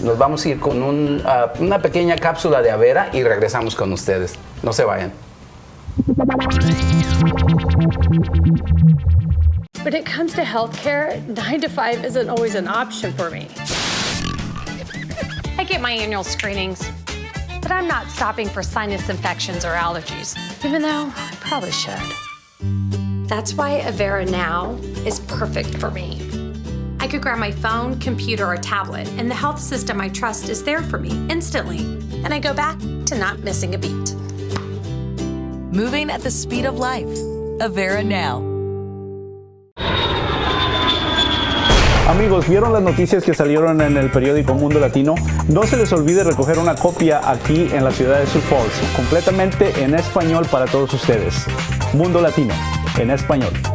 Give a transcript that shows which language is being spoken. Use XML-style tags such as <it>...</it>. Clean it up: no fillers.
<es>Nos vamos a ir con una pequeña cápsula de Avera y regresamos con ustedes. No se vayan.</es> <en>When it comes to healthcare, 9 to 5 isn't always an option for me. I get my annual screenings, but I'm not stopping for sinus infections or allergies, even though I probably should. That's why Avera Now is perfect for me. I could grab my phone, computer, or tablet, and the health system I trust is there for me instantly, and I go back to not missing a beat. Moving at the speed of life. Avera Now.</en> <es>Amigos, ¿vieron las noticias que salieron en el periódico Mundo Latino? No se les olvide recoger una copia aquí en la ciudad de Sioux Falls, completamente en español para todos ustedes. Mundo Latino, en español.</es>